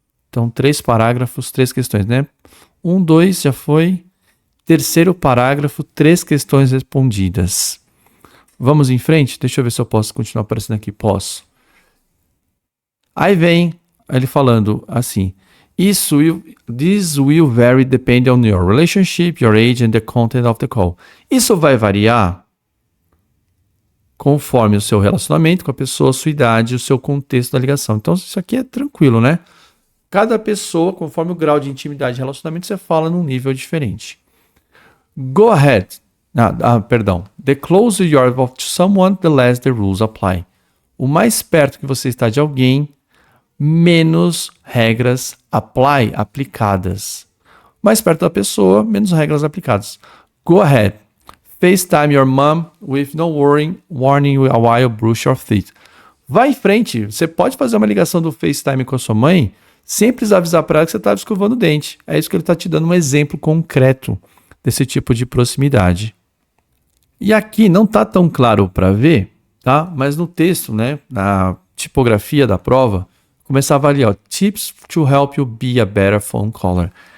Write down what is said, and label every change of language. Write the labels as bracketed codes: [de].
[pt] Então, 3 parágrafos, 3 questões, né? 1, 2 já foi. Terceiro parágrafo, 3 questões respondidas. Vamos em frente? Deixa eu ver se eu posso continuar aparecendo aqui. Posso. Aí vem ele falando assim. [en] This will vary depending on your relationship, your age and the content of the call. [pt] Isso vai variar conforme o seu relacionamento com a pessoa, a sua idade, o seu contexto da ligação. Então, isso aqui é tranquilo, né? Cada pessoa, conforme o grau de intimidade e relacionamento, você fala num nível diferente. [en] Go ahead. [pt] Perdão. [en] The closer you are to someone, the less the rules apply. [pt] O mais perto que você está de alguém, menos regras aplicadas. Mais perto da pessoa, menos regras aplicadas. [en] Go ahead. FaceTime your mom with no warning while brush your teeth. [pt] Vai em frente. Você pode fazer uma ligação do FaceTime com a sua mãe sem precisar avisar para ela que você está escovando o dente. É isso que ele está te dando um exemplo concreto desse tipo de proximidade. E aqui não está tão claro para ver, tá? Mas no texto, né, na tipografia da prova, começava ali, ó, [en] tips to help you be a better phone caller.